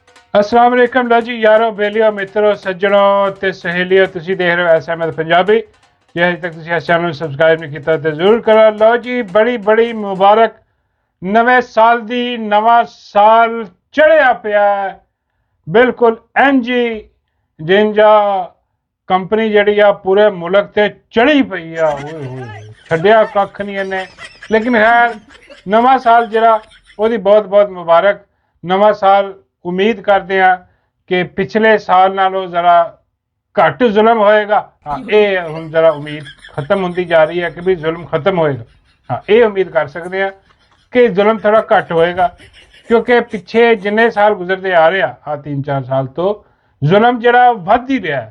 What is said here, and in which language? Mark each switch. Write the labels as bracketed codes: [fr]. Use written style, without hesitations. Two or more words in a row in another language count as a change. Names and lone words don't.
[pa] ਅੱਸਲਾਮ ਵਾਲੇਕੁਮ ਲੋ ਜੀ ਯਾਰੋ ਬੇਲੀਓ ਮਿੱਤਰੋਂ ਸੱਜਣੋਂ ਤੇ ਸਹੇਲੀਓਂ ਤੁਸੀ ਦੇਖ ਰਹੇ ਹੋ ਐਸ ਅਹਿਮਦ ਪੰਜਾਬੀ ਜੇ ਅਜੇ ਤਕ ਤੁਸੀ ਇਸ ਚੈਨਲ ਨੂੰ ਸਬਸਕ੍ਰਾਈਬ ਨਹੀਂ ਕੀਤਾ ਤੇ ਜ਼ਰੂਰ ਕਰੋ। ਲਓ ਜੀ ਬੜੀ ਬੜੀ ਮੁਬਾਰਕ ਨਵੇਂ ਸਾਲ ਦੀ। ਨਵਾਂ ਸਾਲ ਚੜਿਆ ਪਿਆ ਬਿਲਕੁਲ ਇੰਜੀ ਜਿੰਜਾ ਕੰਪਨੀ ਜਿਹੜੀ ਆ ਪੂਰੇ ਮੁਲਕ ਤੇ ਚੜੀ ਪਈ ਆ। ਓਏ ਹੋਏ ਛੱਡਿਆ ਕੱਖ ਨਹੀਂ ਇਹਨੇ। ਲੇਕਿਨ ਖੈਰ ਨਵਾਂ ਸਾਲ ਜਿਹੜਾ ਉਹਦੀ ਬਹੁਤ ਬਹੁਤ ਮੁਬਾਰਕ। ਨਵਾਂ ਸਾਲ [hi] उम्मीद करते हैं कि पिछले साल नालों जरा घट जुल्म होएगा। हाँ ये हम जरा उम्मीद खत्म होती जा रही है कि भी जुल्म खत्म होएगा। हाँ ये उम्मीद कर सकते हैं कि जुल्म थोड़ा घट होएगा क्योंकि पिछे जिन्ने साल गुजरते आ रहे हैं 3-4 साल तो जुल्म जरा वध ही रहा है।